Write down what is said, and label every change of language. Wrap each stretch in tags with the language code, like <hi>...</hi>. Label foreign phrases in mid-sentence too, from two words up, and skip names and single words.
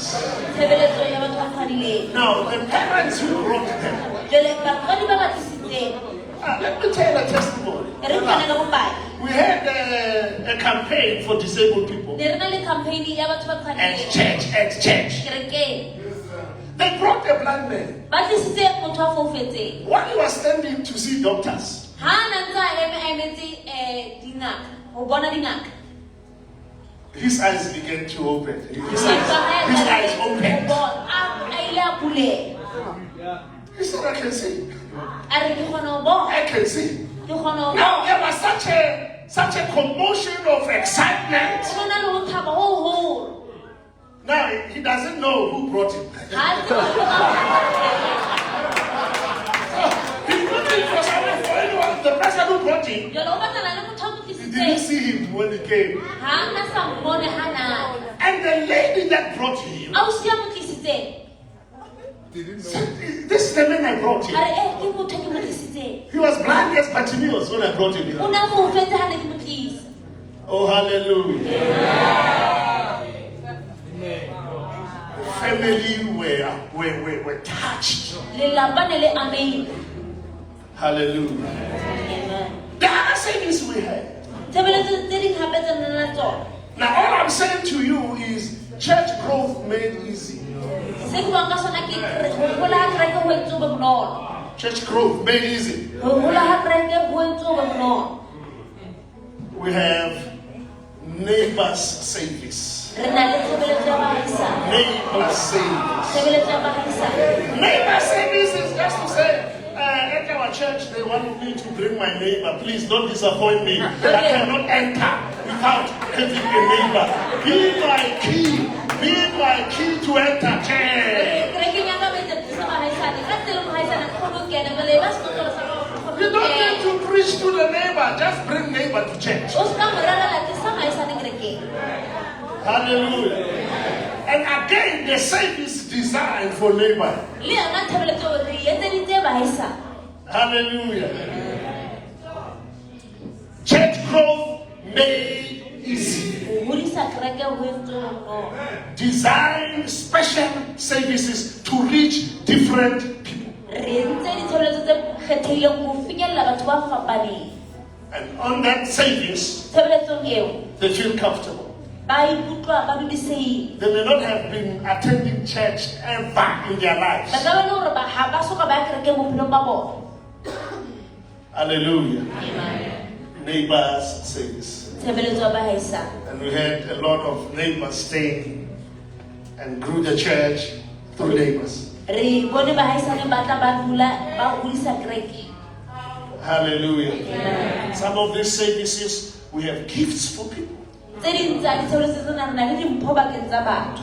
<st>Tshebeletso ya batho ba qhwadileng.</st> <en>Now, the parents who brought them,</en> <st>Jwale batswadi ba ba tlisitseng,</st> <en>let me tell a testimony.</en> <st>e re fana ka bopaki.</st> <en>We had a campaign for disabled people</en> <st>Ne re na le campaign ya batho ba</st> <en>at</en> <st>qhwadileng</st> <en>church.</en> <st>kerekeng.</st> <en>They brought a blind man.</en> <st>Ba tlisitse motho a foufetseng.</st> <en>While he was standing to see doctors,</en> <st>Ha na ntse a emetse dingaka, ho bona dingaka.</st> <en>his eyes began to open. His</en> <st>Mahlo a hae</st> <en>eyes</en> <st>a ile</st> <en>opened.</en> <st>a buleha.</st> <en>He said, I can see.</en> <st>A re ke kgona ho bona,</st> <en>I can see.</en> <st>ke kgona ho bona.</st> <en>Now there was such a commotion of excitement.</en> <st>Ho na le ho thaba ho holo.</st> <en>Now he doesn't know who brought him.</en> <st>Ha tsebe batho ba</st> <en>He's looking for someone, for anyone. The person who brought him,</en> <st>jwale o batlana le motho a mo</st> <en>he didn't</en> <st>tlisitseng.</st> <en>see him when he came.</en> <st>Ha na sa mmone ha na.</st> <en>And the lady that brought him</en> <st>Ausi a mo tlisitseng.</st> <en>said, this is the man I brought</en> <st>A</st> <en>him.</en> <st>re ke motho ke mo tlisitseng.</st> <en>He was blind as Bartimaeus when I brought him here.</en> <st>O na foufetse ha ne ke mo tlisa.</st> <en>Oh, hallelujah. Family were touched.</en> <st>Lelapa ne le amehile.</st> <en>Hallelujah. Amen. The other service we had.</en> <st>Tshebeletso tse ding hape tse nang le tsona.</st> <en>Now, all I'm saying to you is church growth made easy.</en> <st>Se ke buang ka sona ke ho hola ha kereke ho entse ho be bonolo.</st> <en>Church growth made easy.</en> <st>Ho hola ha kereke ho entse ho be bonolo.</st> <en>We have neighbors service.</en> <st>Re na le tshebeletso ya bahaisane.</st> <en>Neighbor service.</en> <st>Tshebeletso ya bahaisane.</st> <en>Neighbor service is just to say, at our church, they want me to bring my neighbor. Please don't disappoint me. I cannot enter without having a neighbor. Be my key. Be my key to enter church.</en> <st>Kerekeng ya ka ba etsa tlisa bahaisane. Ka tsela mohaisane a kgone ho kena. Jwale ba sekolo sa hao, o kgone</st> <en>You</en> <st>ho</st> <en>don't</en> <st>kena.</st> <en>need to preach to the neighbor. Just bring neighbor to church.</en> <st>O ska mo rarela tlisa bahaisane kerekeng.</st> <en>Hallelujah. And again, the service designed for neighbor.</en> <st>Le yona tshebeletso re e etseditse bahaisane.</st> <en>Hallelujah. Church growth made easy.</en> <st>Ho hodisa kereke ho entse ho bonolo.</st> <en>Design special services to reach different people.</en> <st>re entse ditshebeletso tse kgethehileng ho finyella batho ba fapaneng.</st> <en>And on that service,</en> <st>Tshebeletsong eo</st> <en>they feel comfortable.</en> <st>ba ikutlwa ba dudisehile.</st> <en>They may not have been attending church ever in their lives.</en> <st>Ba ka ba le hore ha ba soka ba ya kerekeng bophelong ba bona.</st> <en>Hallelujah. Neighbors service.</en> <st>Tshebeletso ya bahaisane.</st> <en>And we had a lot of neighbors staying and grew the church through neighbors.</en> <st>Re bone bahaisane ba tla ba dula ba hodisa kereke.</st> <en>Hallelujah. Some of these services, we have gifts for people.</en> <st>Tse ding tsa ditshebeletso tsena re na le dimpho bakeng tsa batho.</st>